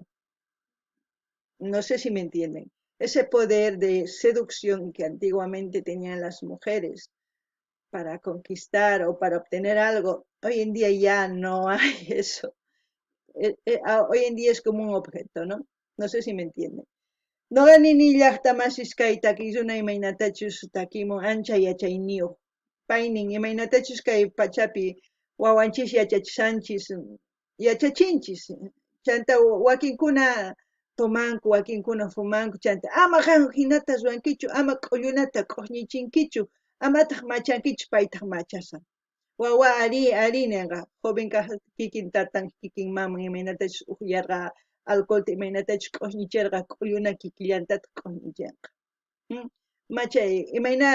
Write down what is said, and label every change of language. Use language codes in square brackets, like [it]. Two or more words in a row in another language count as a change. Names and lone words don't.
[es] No sé si me entienden. Ese poder de seducción que antiguamente tenían las mujeres para conquistar o para obtener algo, hoy en día ya no hay eso. Hoy en día es como un objeto, ¿no? No sé si me entienden. [qu] Noqanini llaqtamasis kay takisuna imaynatachus takimun ancha yachayniyuq. Paynin imaynatachus kay pachapi wawanchis yachachinchis. Chanta wakinkuna tomanku wakinkuna fumanku chanta ama qan hinata ruankichu ama k'ullunata k'uqñichinkichu amataq machankichu paytaq machasa wawa ari ninqa joven kaq kikin tatan kikin maman imaynatachus uqllarqa alcoholta imaynatachus k'uqñichirqa k'ulluna kikillantata k'uqñichinqa machay imayna